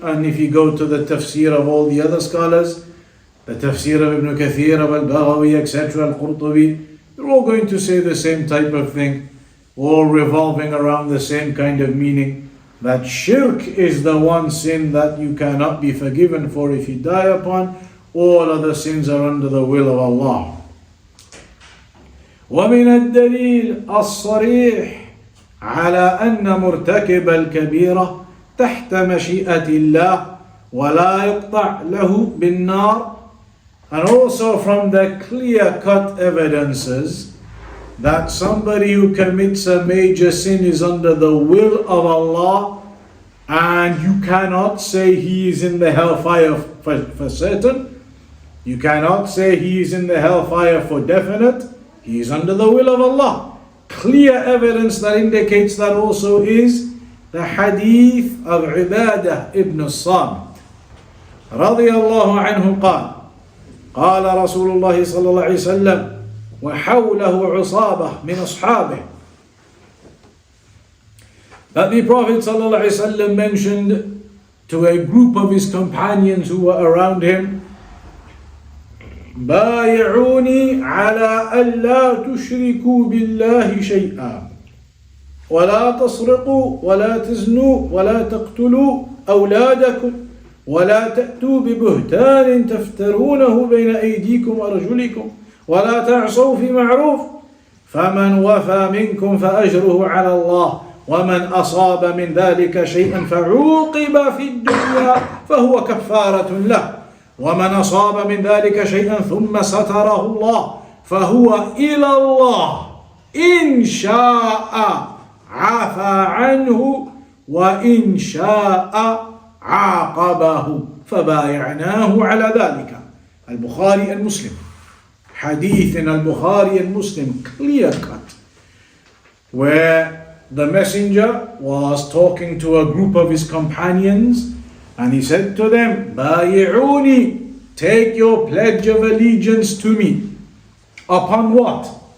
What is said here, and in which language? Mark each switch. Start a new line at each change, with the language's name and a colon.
English: And if you go to the tafsir of all the other scholars, the tafsir of Ibn Kathir, of Al-Baghawi, etc., Al-Qurtubi, they're all going to say the same type of thing, all revolving around the same kind of meaning, that shirk is the one sin that you cannot be forgiven for if you die upon. All other sins are under the will of Allah.
Arabic: ومن الدليل الصريح على أن مرتكب الكبيرة تحت مشيئة الله ولا يقطع له بالنار.
English: And also from the clear-cut evidences that somebody who commits a major sin is under the will of Allah, and you cannot say he is in the hellfire for certain. You cannot say he is in the hellfire for definite. He is under the will of Allah. Clear evidence that indicates that also is the hadith of Ubadah ibn Samit radiyallahu anhu
Arabic: قال قال رسول الله صلى الله عليه وسلم وحوله عصابة من أصحابه.
English: That the Prophet
Arabic: صلى الله عليه وسلم
English: mentioned to a group of his companions who were around him,
Arabic: بايعوني على ألا تشركوا بالله شيئا ولا تسرقوا ولا تزنوا ولا تقتلوا أولادكم ولا تأتوا ببهتان تفترونه بين أيديكم وأرجلكم ولا تعصوا في معروف فمن وفى منكم فأجره على الله ومن أصاب من ذلك شيئا فعوقب في الدنيا فهو كفارة له ومن أصاب من ذلك شيئا ثم ستره الله فهو إلى الله إن شاء عفى عنه وإن شاء عاقبه فبايعناه على ذلك.
English: Al-Bukhari and Muslim. Hadith in Al-Bukhari and Muslim, clear cut, where the messenger was talking to a group of his companions and he said to them, Bayi'uni, take your pledge of allegiance to me. Upon what?